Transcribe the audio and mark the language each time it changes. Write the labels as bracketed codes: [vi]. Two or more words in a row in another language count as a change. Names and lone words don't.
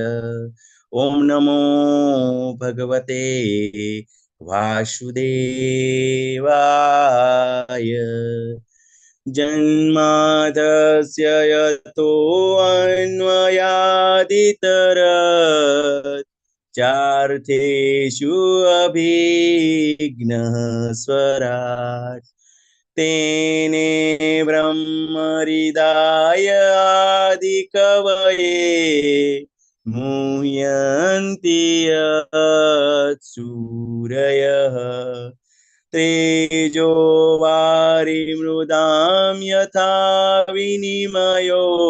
[sa] ओम नमो भगवते वासुदेवाय. जन्माद्यस्य यतो अन्वयादितरत चार्थेषु अभिघ्नः स्वराट तेने ब्रह्म हृदाय आदि कवये मुह्यन्ति सूरयः तेजो वारिमृदां यथा विनिमयो